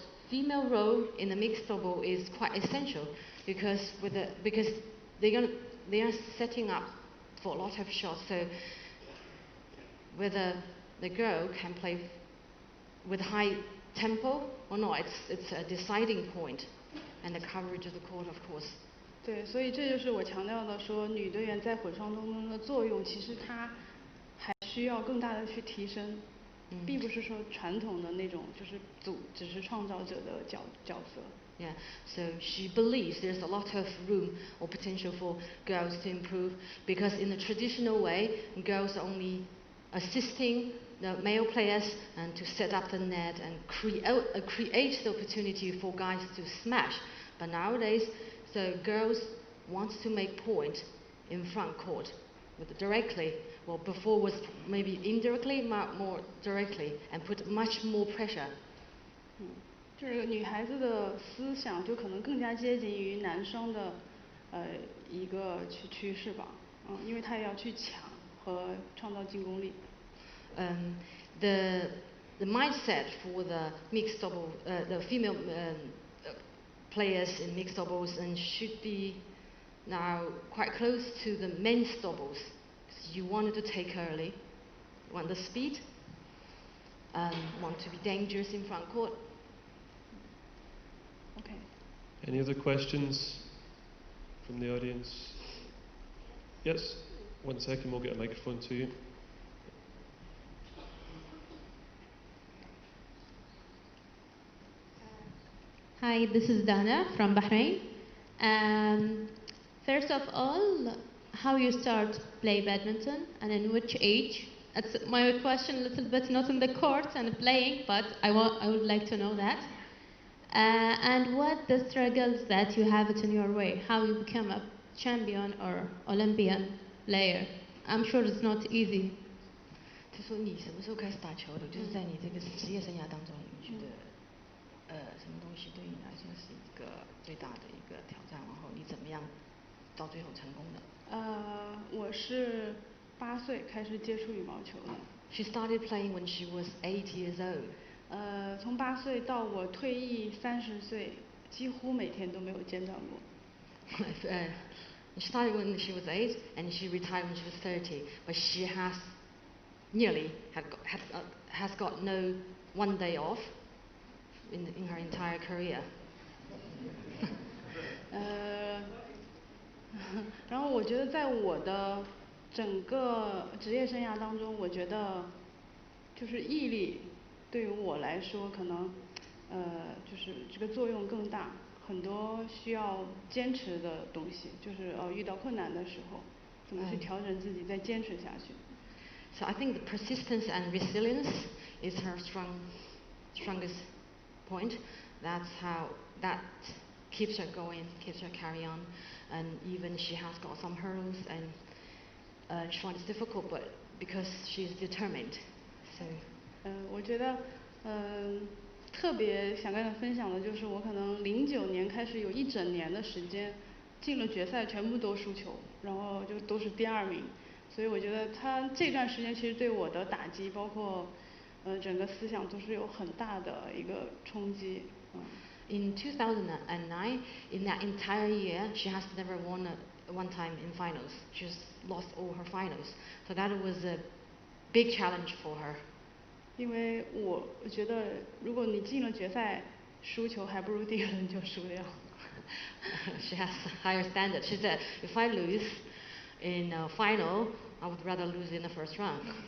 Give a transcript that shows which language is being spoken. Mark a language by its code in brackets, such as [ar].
[en] Female role in the mixed double is quite essential because they are setting up for a lot of shots. So whether the girl can play with high tempo or not, it's a deciding point, and the coverage of the court, of course. [zh] 对，所以这就是我强调的说，女队员在混双当中的作用，其实她还需要更大的去提升，并不是说传统的那种就是只是创造者的角色。 [en] Yeah, so she believes there's a lot of room or potential for girls to improve because in the traditional way, girls are only assisting the male players and to set up the net and create the opportunity for guys to smash. But nowadays, so girls want to make point in front court directly. Well, before was maybe indirectly, more directly, and put much more pressure. [zh] 就是女孩子的思想就可能更加接近于男生的一个趋势吧，因为她也要去抢和创造进攻力。 [en] The mindset for the mixed double, the female players in mixed doubles and should be now quite close to the men's doubles. You wanted to take early, want the speed, want to be dangerous in front court. Okay. Any other questions from the audience? Yes, 1 second, we'll get a microphone to you. Hi, this is Dana from Bahrain. First of all, how you start play badminton and in which age? That's my question, a little bit not in the court and playing, but I would like to know that. And what the struggles that you have it in your way, how you become a champion or Olympian player. I'm sure it's not easy. [zh] 就说你什么时候开始打球的？就是在你这个职业生涯当中，你觉得什么东西对你来说是一个最大的一个挑战？然后你怎么样到最后成功的？我是8岁开始接触羽毛球的。 [en] She started playing when she was 8 years old. [zh] 从8岁到我退役30岁，几乎每天都没有间断过。 [en] She started when she was 8 and she retired when she was 30, but she has nearly has got no one day off in her entire career. [zh] 然后我觉得在我的整个职业生涯当中，我觉得就是毅力对于我来说可能就是这个作用更大很多需要坚持的东西，就是遇到困难的时候，怎么去调整自己，再坚持下去。 [en] So I think the persistence and resilience is her strongest point. That's how that keeps her going, keeps her carry on, and even she has got some hurdles and she finds it difficult, but because she's determined. So. [zh] 我觉得特别想跟大家分享的就是我可能09年开始有一整年的时间进了决赛全部都输球，然后就都是第2名，所以我觉得他这段时间其实对我的打击，包括整个思想都是有很大的一个冲击。 [en] In 2009, in that entire year, she has never won one time in finals. She's lost all her finals. So that was a big challenge for her. [zh] 因为我觉得，如果你进了决赛，输球还不如第一轮就输掉。 [en] She has a higher standard. She said, if I lose in a final, I would rather lose in the first round.